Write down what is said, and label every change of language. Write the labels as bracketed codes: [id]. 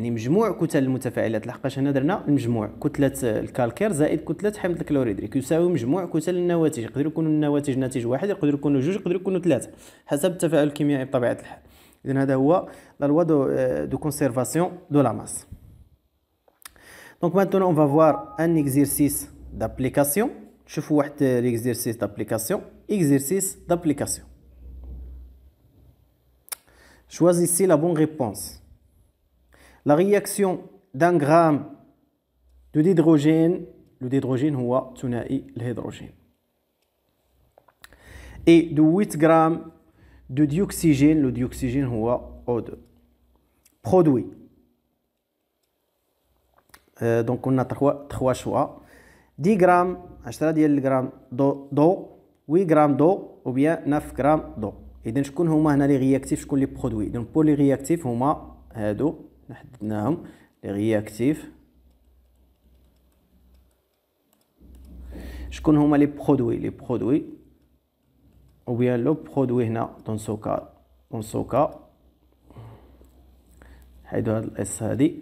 [ar] يعني مجموع كتل المتفاعلات. لحقاش هنا درنا المجموع كتلة الكالكير زائد كتلة حمض الكلوريدريك يساوي مجموع كتل النواتج. يقدروا يكونوا النواتج ناتج واحد، يقدروا يكونوا جوج، يقدروا يكونوا ثلاثة حسب التفاعل الكيميائي بطبيعة الحال. إذن هذا هو [fr] la loi de conservation de la masse. Donc maintenant on va voir un exercice d'application. [ar] شوفوا واحد l'exercice d'application. [fr] Exercice d'application. Choisissez la bonne réponse. La réaction d'un gramme de d'hydrogène, le d'hydrogène [ar] هو ثنائي الهيدروجين, [fr] et de 8 grammes de dioxygène, le dioxygène هو O2 produit. Donc on a trois choix. 10 grammes 10 [ar] ديال الغرام [fr] d'eau, 8 grammes d'eau ou bien 9 grammes d'eau. [ar] إذن شكون هما هنا لي رياكتيف، شكون لي برودوي؟ إذن بور لي رياكتيف هما هادو حددناهم لي رياكتيف. شكون هما لي برودوي؟ لي برودوي [fr] ou bien [ar] لو برودوي هنا دون سوكا حيدو هاد الاس هادي.